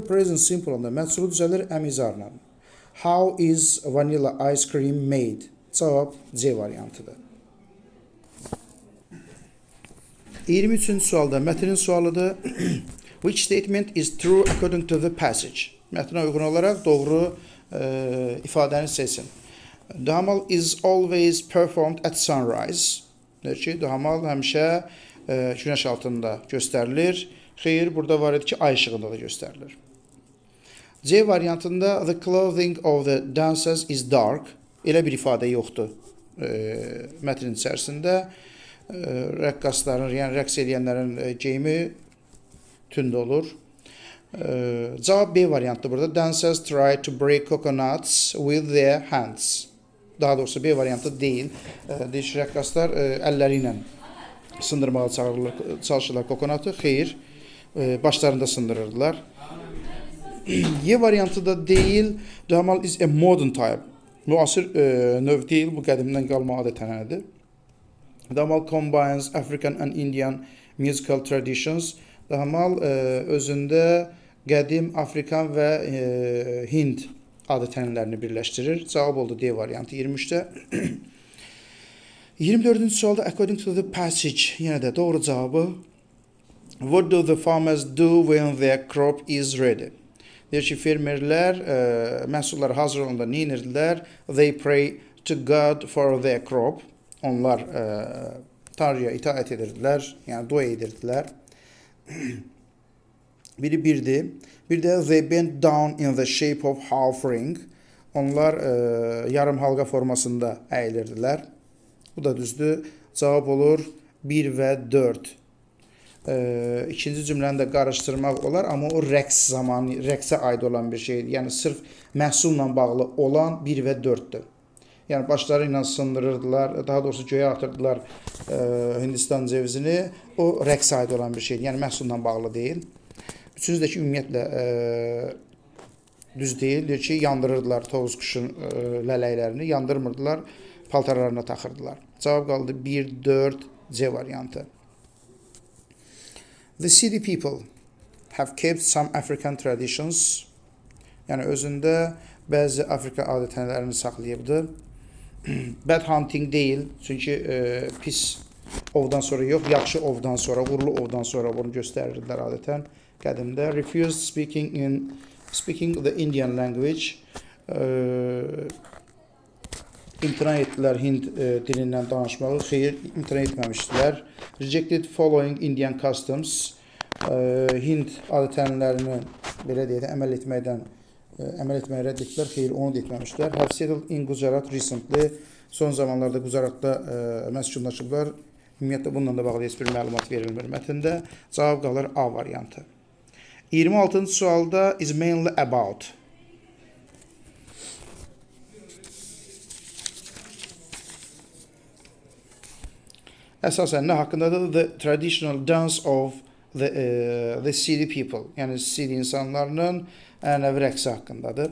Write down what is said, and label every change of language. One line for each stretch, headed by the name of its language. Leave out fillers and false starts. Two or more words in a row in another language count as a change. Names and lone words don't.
English: Present simple
Azerbaijani: onda məhsulu düzəlir əmizarla.
English: How is vanilla ice cream made?
Azerbaijani: Cavab C variantıdır. 23-cü sualda mətnin sualıdır.
English: Which statement is true according to the passage?
Azerbaijani: Mətnə uyğun olaraq doğru ifadəni seçin.
English: Dahamal is always performed at sunrise.
Azerbaijani: Der ki, dahamal həmişə günəş altında göstərilir. Xeyr, burada var idi ki, ay işığında da göstərilir. C variantında
English: the clothing of the dancers is dark.
Azerbaijani: Elə bir ifadə yoxdur mətnin içərisində. Rəqqasların, yəni rəqs edənlərin geyimi tünd olur. Cavab B variantı burada.
English: Dancers try to break coconuts with their hands.
Azerbaijani: Daha doğrusu B variantı deyil. Deyir rəqqaslar əlləri ilə sındırmağa çalışırlar kokonatı. Xeyr, başlarında sındırırdılar. Y variantı da deyil.
English: Dahamal is a modern type.
Azerbaijani: Müasir növ deyil, bu qədimdən qalma adət-ənənədir.
English: Dahamal combines African and Indian musical traditions.
Azerbaijani: Dahamal özündə qədim Afrikan və Hind adət-ənənələrini birləşdirir. Cavab oldu D variantı 23-də. 24-cü sualda
English: according to the passage,
Azerbaijani: yenə də doğru cavabı.
English: What do the farmers do when their crop is ready?
Azerbaijani: Deyir ki, fermerlər məhsulları hazır olanda nə edirdilər?
English: They pray to God for their crop.
Azerbaijani: Onlar Tanrıya itaət edirdilər, yəni dua edirdilər. Biri birdir. Bir də
English: they bent down in the shape of half ring.
Azerbaijani: Onlar yarım halqa formasında əyilirdilər. Bu da düzdür. Cavab olur 1 və 4. İkinci cümləni də qarışdırmaq olar, amma o rəqs zamanı, rəqsə aid olan bir şeydir. Yəni sırf məhsulla bağlı olan 1 və 4-dür. Yəni başları ilə sındırırdılar, daha doğrusu göyə atırdılar Hindistan cevizini. O rəqsə aid olan bir şeydir. Yəni məhsulla bağlı deyil. Üçüncüdəki ümumiyyətlə düz deyil. Deyir ki, yandırırdılar tovuz quşun lələklərini, yandırmırdılar, paltarlarına taxırdılar. Cavab qaldı 1, 4, C variantı.
English: The city people have kept some African traditions.
Azerbaijani: Yəni özündə bəzi Afrika adət-ənənələrini saxlayıbdı.
English: Bad hunting
Azerbaijani: deyil, çünki pis ovdan sonra yox, yaxşı ovdan sonra, uğurlu ovdan sonra bunu göstərirdilər adətən qədimdə.
English: Refused speaking the Indian language.
Azerbaijani: İmtina etdilər Hind dilindən danışmağı. Xeyr, imtina etməmişdilər.
English: Rejected following Indian customs.
Azerbaijani: Hind adət-ənənələrini belə deyək də əməl etməkdən əməl etməyi rədd etdilər. Xeyr, onu da etməmişlər.
English: Have settled in Gujarat recently.
Azerbaijani: Son zamanlarda Gujaratda məskunlaşıblar. Ümumiyyətlə bununla da bağlı heç bir məlumat verilmir mətndə. Cavab qalır A variantı. 26-cı sualda
English: is mainly about.
Azerbaijani: Əsasən nə haqqındadır?
English: The traditional dance of the Siri people.
Azerbaijani: Yəni Siri insanlarının ənənəvi rəqsi haqqındadır.